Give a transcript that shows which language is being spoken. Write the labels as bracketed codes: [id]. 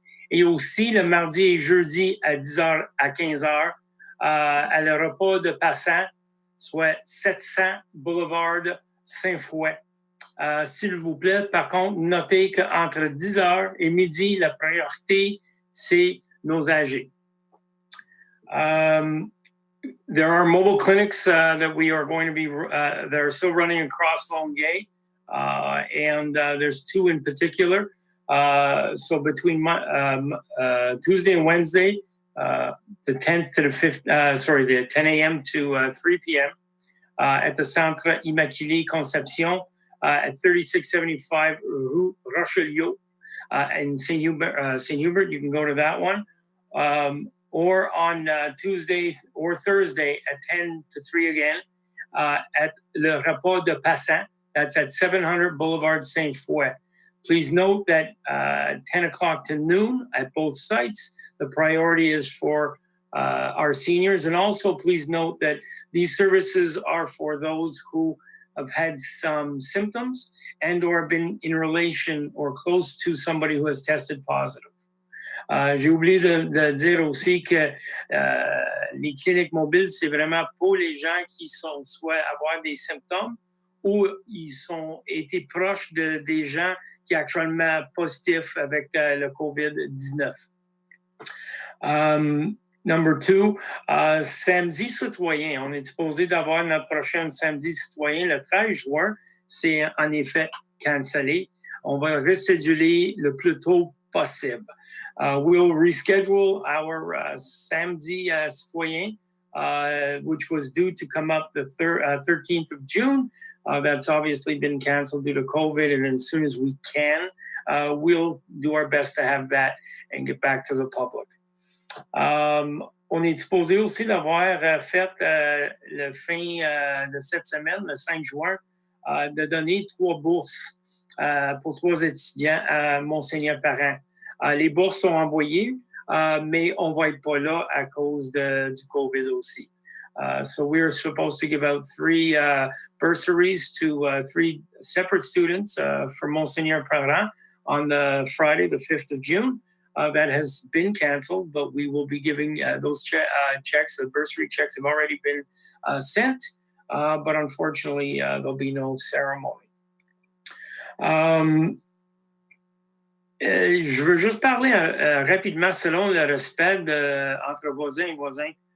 [fr] Et aussi le mardi et jeudi à 10h à 15h à le repas de passants, soit 700 Boulevard Saint-Fouet. S'il vous plaît, par contre, notez qu'entre 10h et midi, la priorité, c'est nos âgés. [en] There are mobile clinics that we are going to be, that are still running across Longueuil, and there's two in particular. So between Tuesday and Wednesday, the 10th to the 5th, the 10 a.m. to 3 p.m. At the Centre Immaculée Conception at 3675 Rue Rochelot in St. Hubert. You can go to that one. Or on Tuesday or Thursday at 10 to 3 again at Le Repos de Passant. That's at 700 Boulevard Saint-Fouet. Please note that 10 o'clock to noon at both sites, the priority is for our seniors. And also please note that these services are for those who have had some symptoms and or been in relation or close to somebody who has tested positive. [fr] J'ai oublié de dire aussi que les cliniques mobiles, c'est vraiment pour les gens qui sont soit avoir des symptômes ou ils sont été proches des gens qui sont actuellement positifs avec le COVID-19. [en] Number two, [fr] samedi citoyen. On est supposé d'avoir notre prochain samedi citoyen le 13 juin. C'est en effet cancellé. On va recéduler le plus tôt possible. [en] We'll reschedule our Samedi Citoyen, which was due to come up the 13th of June. That's obviously been canceled due to COVID, and as soon as we can, we'll do our best to have that and get back to the public. [fr] On est supposé aussi d'avoir fait le fin de cette semaine, le 5 juin, de donner 3 bourses pour 3 étudiants à Monseigneur Parent. Les bourses sont envoyées, mais on va être pas là à cause du COVID aussi. [en] So we're supposed to give out 3 bursaries to 3 separate students for Monseigneur Parent on the Friday, the 5th of June. That has been canceled, but we will be giving those checks. The bursary checks have already been sent, but unfortunately, there'll be no ceremony. [fr] Je veux juste parler rapidement selon le respect entre voisins et voisins.